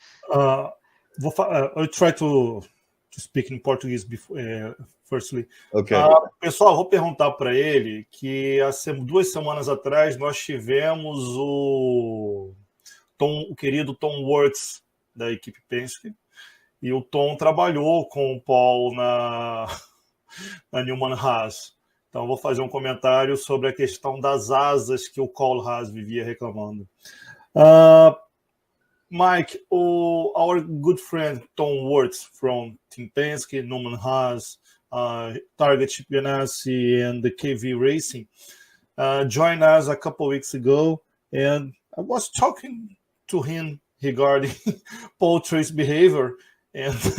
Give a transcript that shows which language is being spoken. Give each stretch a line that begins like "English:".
English: I'll try to speak in Portuguese firstly. Okay.
Portuguese: Pessoal, vou perguntar para ele que há 2 semanas atrás nós tivemos o querido Tom Wurtz da equipe Penske, e o Tom trabalhou com o Paul na Newman Haas. Então vou fazer um comentário sobre a questão das asas que o Cole Haas vivia reclamando.
English: Mike, our good friend Tom Wurtz from Team Penske, Newman Haas, Target Ganassi, and the KV Racing joined us a couple of weeks ago, and I was talking to him regarding Paul Tracy's behavior, and